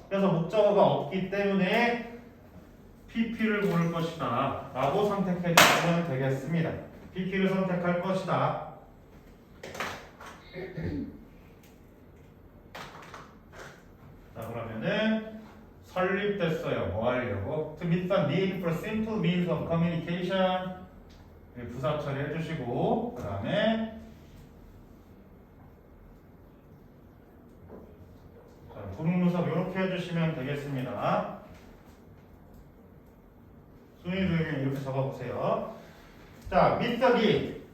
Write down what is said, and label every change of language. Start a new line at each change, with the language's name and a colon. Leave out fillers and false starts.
Korean: 그래서 목적어가 없기 때문에 PP를 고를 것이다 라고 선택해 주시면 되겠습니다. PP를 선택할 것이다. 자 그러면은 설립됐어요. 뭐 하려고?
English: To meet the need for simple means of communication.
Korean: 부사 처리해 주시고 그 다음에 부등문석 이렇게 해주시면 되겠습니다. 순위를 이렇게 적어보세요.
English: 자, meet the need.